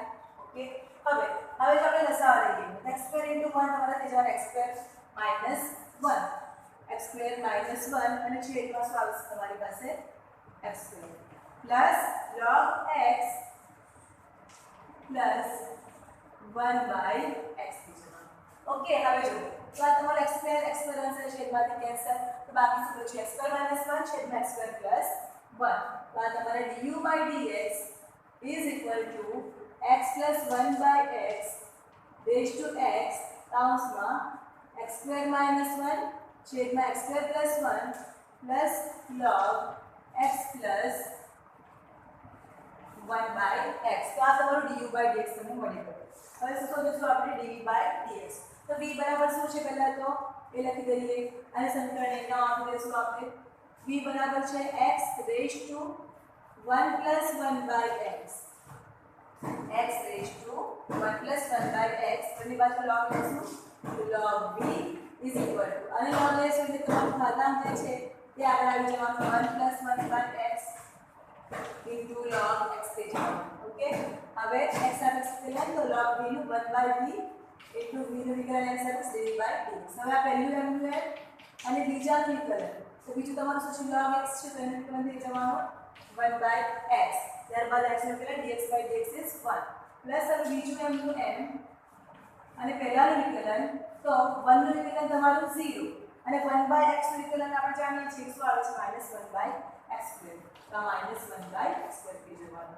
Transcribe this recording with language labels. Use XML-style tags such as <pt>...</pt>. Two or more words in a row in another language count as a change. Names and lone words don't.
<gu>ઓકે, હવે જો આપણે લસાઅ લઈએ x2 * 1 તમારા થઈ જવાના x2 - 1 x2 - 1 અને છેદમાં શું આવશે તમારી પાસે x2 પ્લસ log x પ્લસ 1/x થઈ જવાનું. ઓકે, હવે જો તો આ તમારો x2 અંશ છેદમાંથી કેન્સલ, તો બાકી શું બચ્યું x2 - 1 છેદમાં x2 પ્લસ 1. તો આ તમારે</gu> <en>du/dx is equal to x plus 1/x raised to x</en> <gu>કૌંસમાં x2 minus 1 છેદમાં</gu> <en>x2 plus 1 plus log x plus 1/x.</en> <gu>તો આ તમારું du/dx તમને મળી ગયું. હવે શું શોધીશું આપણે dv/dx. તો v બરાબર શું છે પહેલા તો એ લખી દઈએ અને સમીકરણ 1 માં આપી દઈશું આપણે v બરાબર છે</gu> <en>x raised to 1 plus 1/x x raised to 1 plus 1/x</en> <gu>બંને બાજુ log લેશું તો</gu> <en>log v is equal to</en> <gu>અને log લેશું એટલે તમારું ઘાતાંક જે છે તે આગળ આવી જવાનું</gu> <en>1 plus 1/x into log x</en> <gu>થઈ જવાનું. ઓકે, હવે x સાથે વિકલન તો log v નું 1/v into v નું વિકલન x સાથે dv/dx. હવે આ પહેલું m નું m અને બીજાનું વિકલન, તો બીજું તમારું શું છે log x છે તો એનું વિકલન થઈ જવાનું 1/x, ત્યારબાદ x નું વિકલન dx/dx is 1 પ્લસ હવે બીજું m નું m અને પહેલાનું વિકલન તો 1 નું વિકલન તમારું 0 અને 1/x નું વિકલન આપણે જાણીએ છીએ શું આવે છે -1/x2, તો -1/x2 થઈ જવાનું.</gu>